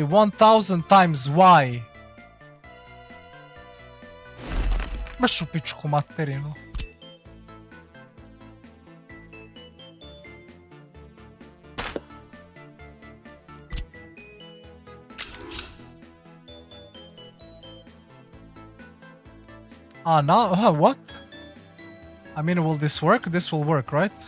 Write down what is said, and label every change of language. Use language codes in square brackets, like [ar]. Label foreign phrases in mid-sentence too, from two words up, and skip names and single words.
[en] 1000 times why? [sr] Baš u pičku materinu. [en] Ah, now, what? I mean, will this work? This will work, right?